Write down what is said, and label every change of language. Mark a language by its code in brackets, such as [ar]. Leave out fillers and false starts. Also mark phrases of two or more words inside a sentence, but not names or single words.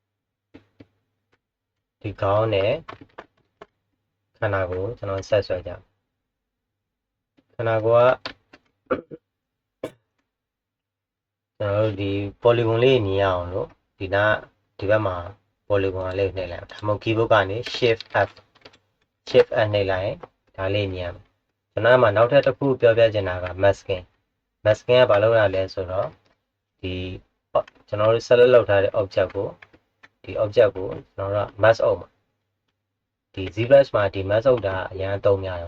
[my] ဒီခေါင်းနဲ့ခန္ဓာကိုယ်ကျွန်တော်ဆက်ဆွဲကြခန္ဓာကိုယ်ကကျွန်တော်တို့ဒီ polygon လေးမြင်ရအောင်လို့ဒီဘက်မှာ polygon လေးနှိပ်လိုက်ဒါမှမဟုတ် keyboard ကနေ [en] shift F shift and [my] နှိပ်လိုက်ရင်ဒါလေးမြင်ရမယ်ကျွန်တော်ကမှနောက်ထပ်တစ်ခုပြောပြချင်တာ က masking ကဘာလုပ်ရလဲဆိုတော့ဒီကျွန်တော်တို့ select လုပ်ထားတဲ့ object ကိုဒီ object ကိုကျွန်တော်တို့က mask အောင်ပါဒီ ZBrush မှာဒီ mask အုပ်တာအရင်သုံးရတယ်